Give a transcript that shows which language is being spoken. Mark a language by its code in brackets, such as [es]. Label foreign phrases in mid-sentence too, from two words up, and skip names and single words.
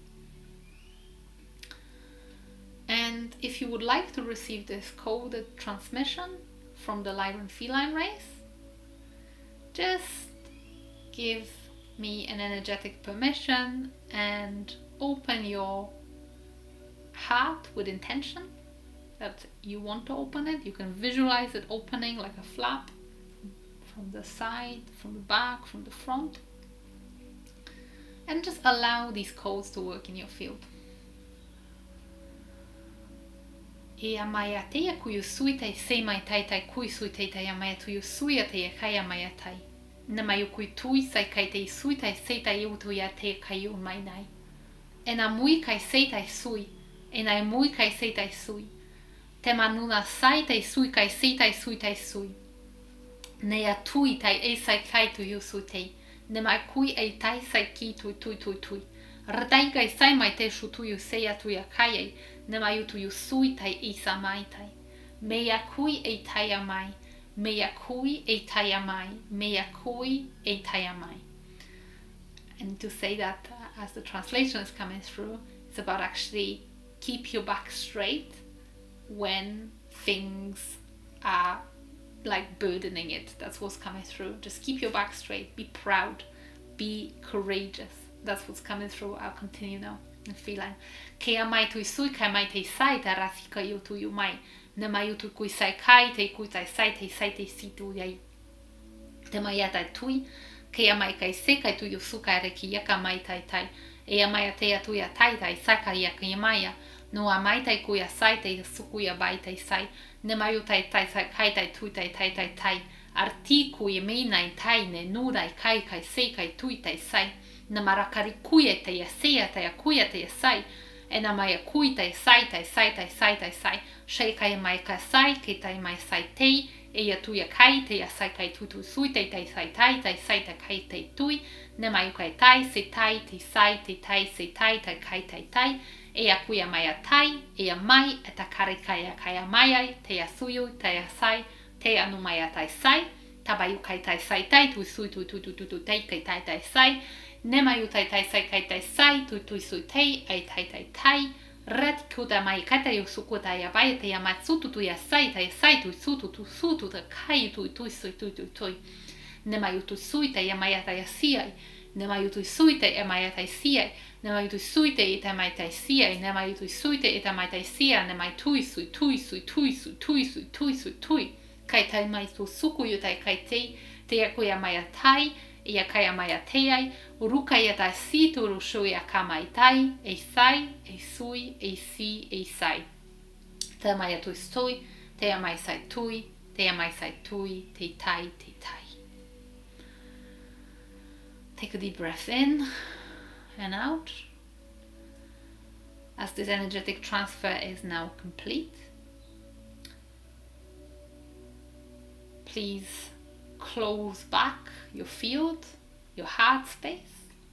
[en] And if you would like to receive this coded transmission from the Lyran Feline race, just give me an energetic permission and open your heart with intention that you want to open it. You can visualize it opening like a flap from the side, from the back, from the front, and just allow these codes to work in your field. E a mai a teia kuyu sui tai sei mai tai tai kui sui tai tai a mai tu sui a teia kai a mai a tai. Na mai kui tui sai kai tai sui tai sei tai u tu ia te kai u mai nai. E na mui kai sei tai sui, e na mui kai sei tai sui. Te manuna sai tai sui kai sei tai sui tai sui. Ne a tui tai e sai kai tu sui tei. Ne mai kui e tai sai ki tui tui tui tui. Ratai kai sai mai te shu tu sei a tui a kai ei. Ne mai utu sui tai isa mai tai. Mea kui e tai a mai. Mea kui e tai a mai. Mea kui e tai a mai. And to say that as the translation is coming through, it's about actually keep your back straight when things are like burdening it. That's what's coming through. Just keep your back straight. Be proud. Be courageous. That's what's coming through. I'll continue now. In feline. Ke a mai tui sui kai mai te sai te rasi ka iu tu iu mai. Ne mai utu kui sai kai te kui tai sai te si tu iai. Te mai a tai tui. Ke a mai kai se kai tu iu su kai reki iaka mai tai tai. E a mai a te a tui a tai tai saka iaka i mai a. No a mai tai kui a sai te suku i a bai tai sai. Ne mai u tai tai sai kai tai tui tai tai tai tai. Artiku i meina i tai ne nurai kai kai se kai tui tai sai. Na marakari kuie te ia sea te ia kuia te ia sai. E na mai a kui tai sai tai sai tai sai tai sai. Shei kai mai ka sai ke tai mai sai tei. E ia tui a kai te ia sai kai tutu sui te tai sai tai sai tai kai te tui. Ne mai u kai tai se tai te sai te tai se tai tai kai tai tai. E a kuia mai a tai. E a mai e ta kare kai a mai ai. Te ia suiu te ia sai. Te anu mai a tai sai. Tabai u kai tai sai tai tu sui tu tai kai tai tai sai. Ne mai u tai tai sai kai tai sai tu sui tei ai tai tai tai. Ret kuta mai kai tai u suku tai a bai te ia matsutu tu ia sai tu sutu ta kai tu sui tu. Ne mai u tu sui te ia mai a tai a siai. Ne mai u tu sui te ia mai a tai siai. Ne mai u tu sui te ia mai tai siai. Ne mai u tu sui te ia mai tai sia. Ne mai tui sui. Kai tai mai tu suku yu tai kai te ia kuia mai a tai. Ia kai a mai a te ai, uruka ia tai si tu rushu ia ka mai tai, e sai, e sui, e si, e sai. Te mai a tui stui, te a mai sai tui, te a mai sai tui, te tai, te tai. Take a deep breath in and out. As this energetic transfer is now complete, please close back your field, your heart space,